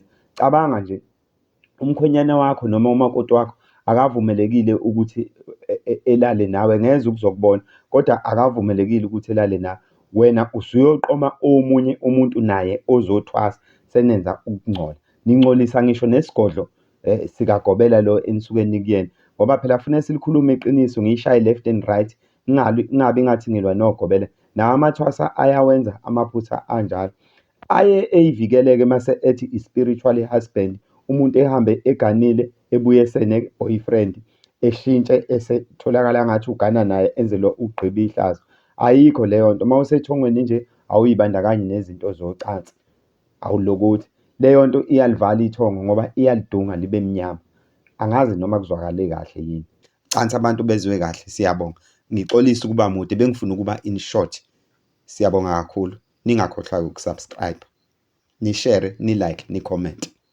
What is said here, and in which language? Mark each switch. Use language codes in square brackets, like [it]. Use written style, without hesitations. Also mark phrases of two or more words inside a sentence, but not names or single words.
[zu] Cabanga nje, umkhwenyana wakho noma umakoti wakho akavumelekile ukuthi elale nawe, ngeze ukuzokubona, kodwa akavumelekile ukuthi elale nawe. Wena usuyoqoma omunye umuntu naye ozothwasa, senenza ukungcola. Ningcolisa ngisho nesigodlo sikagobela lo enisuke nikuyena, ngoba phela kufanele silikhulume iqiniso, ngiyishaye [en] left and right, [zu] kungabi ngathi ngilwa nogobela. Nawo amathwasa ayawenza amaphutha anjalo. Aye ey'vikele-ke mase ethi i- [en] spiritual husband, [zu] umuntu ehambe eganile ebuye sene-boyfriend, eshintshe esetholakala ngathi ugana naye enzelwe ugqiba ihlazo. Ayikho leyo nto. Uma usethongweni nje awuy'bandakanyi nezinto zocansi, awulokothi. Leyo nto iyalivala ithongo ngoba iyalidunga libe mnyama. Angazi noma kuzwakale kahle yini. Canisa abantu bezwe kahle, siyabonga. Ngixolisa ukuba mude, bengifuna ukuba [en] in short. [zu] Siyabonga kakhulu. Ningakhohlwa ukusubscribe, ni-share, ni-like, ni-comment.